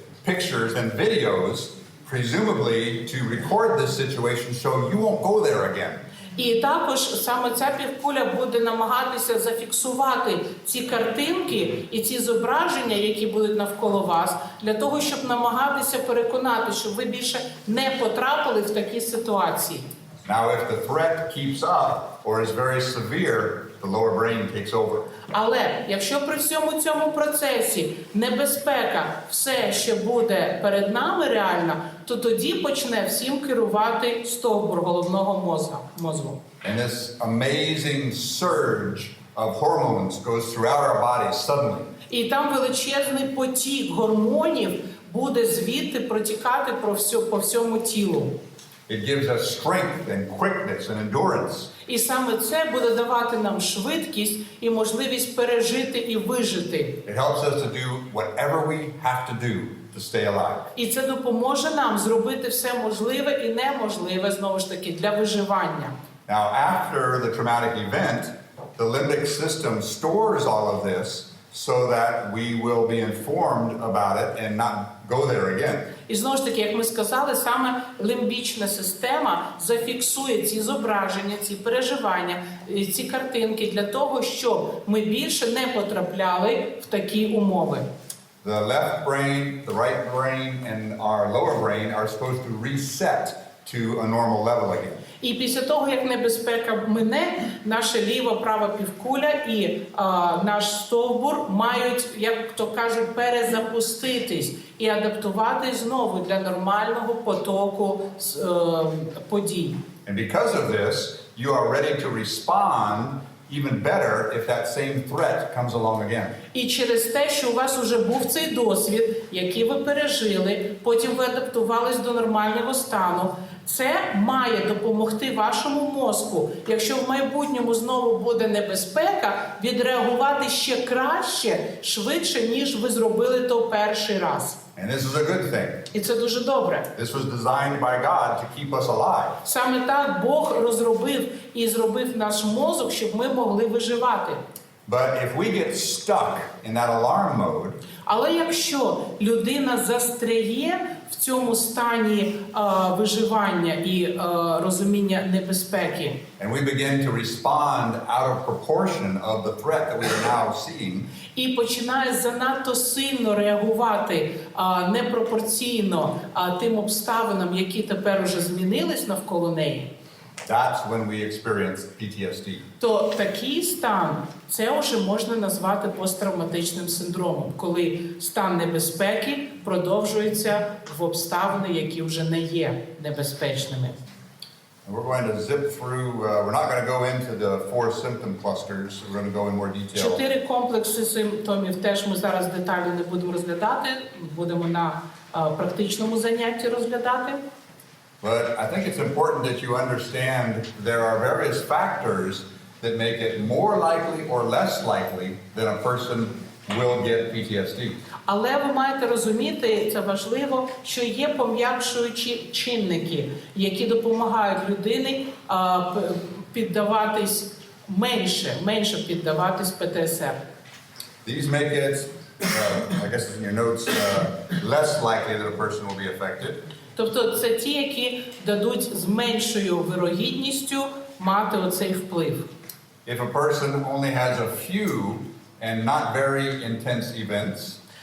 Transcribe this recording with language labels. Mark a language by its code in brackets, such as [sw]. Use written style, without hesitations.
[en] pictures and videos, presumably to record this situation so you won't go there again. [uk] І також саме ця півкуля буде намагатися зафіксувати ці картинки і ці зображення, які будуть навколо вас, для того, щоб намагатися переконати, щоб ви більше не потрапили в такі ситуації. [en] Now, if the threat keeps up or is very severe, the lower brain takes over. [uk] Але якщо при всьому цьому процесі небезпека все ще буде перед нами реальна, то тоді почне всім керувати стовбур головного мозку. [en] And this amazing surge of hormones goes throughout our bodies suddenly. [uk] І там величезний потік гормонів буде звідти протікати по всьому тілу. [en] It gives us strength and quickness and endurance. [uk] І саме це буде давати нам швидкість і можливість пережити і вижити. [en] It helps us to do whatever we have to do to stay alive. [uk] І це допоможе нам зробити все можливе і неможливе, знову ж таки, для виживання. [en] Now, after the traumatic event, the limbic system stores all of this so that we will be informed about it and not go there again. [uk] І знову ж таки, як ми сказали, саме лімбічна система зафіксує ці зображення, ці переживання, ці картинки для того, щоб ми більше не потрапляли в такі умови. [en] The left brain, the right brain, and our lower brain are supposed to reset to a normal level again. [uk] І після того, як небезпека мине, наша ліва, права півкуля і наш стовбур мають, як то кажуть, перезапуститись і адаптуватись знову для нормального потоку подій. [en] And because of this, you are ready to respond even better if that same threat comes along again. [uk] І через те, що у вас вже був цей досвід, який ви пережили, потім ви адаптувались до нормального стану, це має допомогти вашому мозку, якщо в майбутньому знову буде небезпека, відреагувати ще краще, швидше, ніж ви зробили то перший раз. [en] And this is a good thing. [uk] І це дуже добре. [en] This was designed by God to keep us alive. [uk] Саме так Бог розробив і зробив наш мозок, щоб ми могли виживати. [en] But if we get stuck in that alarm mode, [uk] Але якщо людина застряє в цьому стані виживання і розуміння небезпеки, [en] and we begin to respond out of proportion of the threat that we are now seeing, [uk] і починає занадто сильно реагувати непропорційно тим обставинам, які тепер уже змінились навколо неї, [en] that's when we experience PTSD. [uk] то такий стан, це вже можна назвати посттравматичним синдромом, коли стан небезпеки продовжується в обставини, які вже не є небезпечними. [en] We're going to zip through, we're not going to go into the 4 symptom clusters, we're going to go in more detail. [uk] 4 комплекси симптомів теж ми зараз детально не будемо розглядати, будемо на практичному занятті розглядати. [en] But I think it's important that you understand there are various factors that make it more likely or less likely that a person will get PTSD. [uk] Але ви маєте розуміти, це важливо, що є пом'якшуючі чинники, які допомагають людині піддаватись менше піддаватись ПТСР. [en] These make it, I guess in your notes, less likely that a person will be affected. [uk] Тобто це ті, які дадуть з меншою вирогідністю мати оцей вплив. [en] If a person only has a few and not very intense events,